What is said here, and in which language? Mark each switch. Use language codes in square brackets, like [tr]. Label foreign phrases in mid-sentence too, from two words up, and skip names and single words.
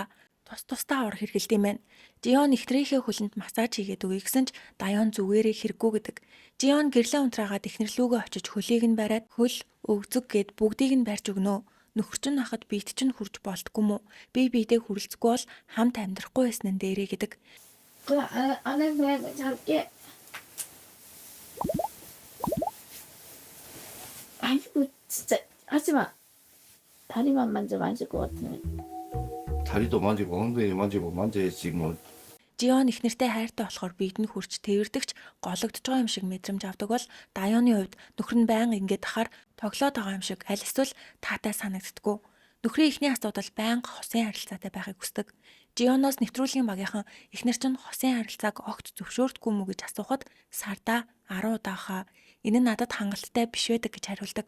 [mn] Тус-тусдаа ор хэргэлдэм байна. Жион эхнэрийнхээ хөлөнд массаж хийгээд өгье гэсэн ч Даяон зүгээрээ хэрэггүй гэдэг. Жион гэрлээ унтраагаад эхнэрлүүгөө очиж хөлийг нь бариад хөл өвзөг гэд бүгдийг нь барьж өгнө. Нөхөр чинь хахад биет чинь хурж болтгүй мүү. Би биедээ хүрэлцэхгүй бол хамт амьдрахгүй байсан нь дээрээ гэдэг. [ko] 안에 잘게. 아이고 진짜 하지마. 다리만 만질 것 같으면. 다리도 만지고 엉덩이 만지고 만져야지 뭐. [mn] Жион эхнэртэй хайртай болохоор биед нь хүрч тэрвэрдэгч гологдож байгаа юм шиг мэдрэмж авдаг бол Даяоны хувьд нөхөр нь байнга ингэж тахаар тоглоод байгаа юм шиг аль эсвэл таатай санагддаггүй. Нөхрийн эхний асуудал байнга хосын харилцаатай байхыг хүсдэг. Жионоос нэвтрүүлгийн багийнхан эхнэр чинь хосын харилцааг огт зөвшөөрдөггүй мүү гэж асуухад сарда 10 удаахаа энэ нь надад хангалттай биш байдаг гэж хариулдаг.